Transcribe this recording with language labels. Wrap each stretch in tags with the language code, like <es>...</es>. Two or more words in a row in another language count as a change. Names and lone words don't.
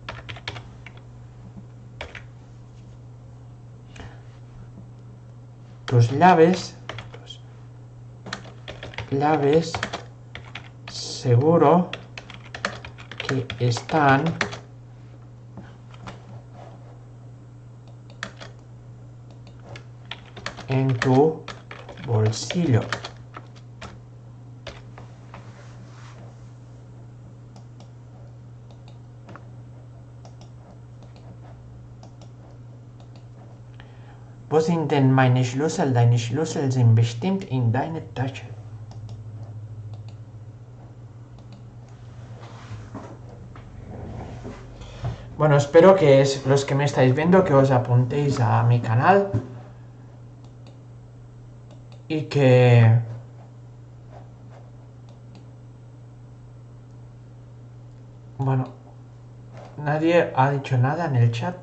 <es>Tus llaves seguro que están en tu bolsillo.</es> <de>Wo sind denn meine Schlüssel? Deine Schlüssel sind bestimmt in deiner Tasche.</de> <es>Bueno, espero que los que me estáis viendo que os apuntéis a mi canal y que bueno, nadie ha dicho nada en el chat.</es>